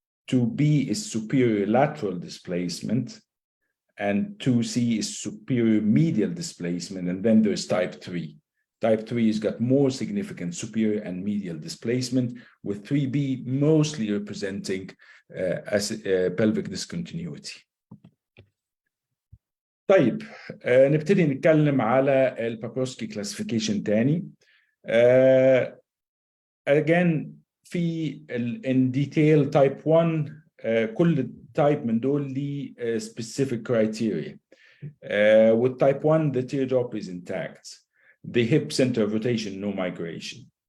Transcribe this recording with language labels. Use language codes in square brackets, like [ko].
[en] 2B is superior lateral displacement, and 2C is superior medial displacement, and then there's type 3. Type 3 has got more significant superior and medial displacement, with 3B mostly representing pelvic discontinuity. [ar] طيب نبتدي نتكلم على البابروسكي classification تاني. [en] Again في in detail type 1 كل type [ar] من دول ليه [en] specific criteria. With type 1 the teardrop is intact. The hip center of rotation, no migration.